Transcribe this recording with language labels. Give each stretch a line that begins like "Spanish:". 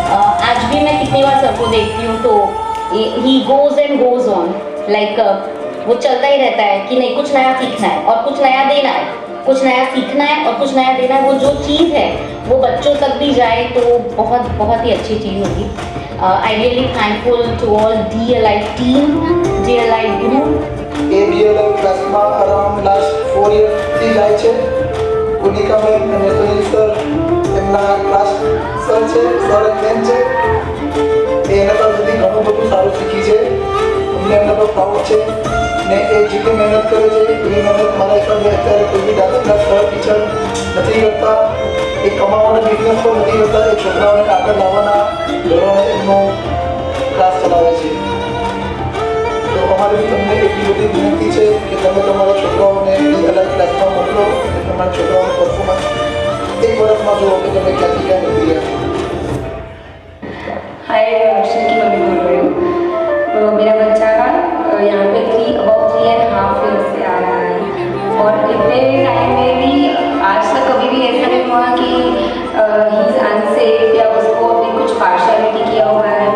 Hindi: आज भी मैं कितनी बार सर को देखती हूँ तो
English: he goes and goes on, like
Hindi: वो चलता ही रहता है कि नहीं कुछ नया सीखना है और कुछ नया देना है, कुछ नया सीखना है और कुछ नया देना है। वो जो चीज़ है वो बच्चों तक भी जाए तो बहुत बहुत ही अच्छी चीज़ होगी।
English: I really thankful to all DLI team, DLI group.
Gujarati: A DLI ક્લાસમાં અરાઉન્ડ લાસ્ટ 4 યર્સથી જાય છે. કુનિકા મેમ અને સુનિલ સર એમના ક્લાસ સર છે, સર મેમ છે. એના પાસેથી ઘણું બધું સારું શીખી છે. અમને એમના પર પ્રાઉડ છે ને એ જેટલી મહેનત કરે છે એ મહેનત મારા હિસાબે અત્યારે કોઈ બી ડાન્સ ક્લાસ સર ટીચર નથી કરતા. એ કમાવાના બિઝનેસ પણ નથી કરતા, એ છોકરાઓને આગળ લાવવાના ધોરણે એમનો ક્લાસ ચલાવે છે. તો અમારે બી તમને એટલી બધી વિનંતી છે કે તમે તમારા છોકરાઓને DLI ક્લાસમાં મોકલો અને તમારા છોકરાઓનું પરફોર્મન્સ એક વર્ષમાં જુઓ કે તમે ક્યાંથી ક્યાં વધી રહ્યા છો.
Hindi: हाय, मैं अर्शन की मम्मी बोल रही हूँ। मेरा बच्चा यहाँ पे 3.5 ईयर से आ रहा है और इतने टाइम में भी आज तक कभी भी ऐसा नहीं हुआ कि
English: he is unsafe
Hindi: या उसको अभी कुछ पार्शलिटी किया हुआ है।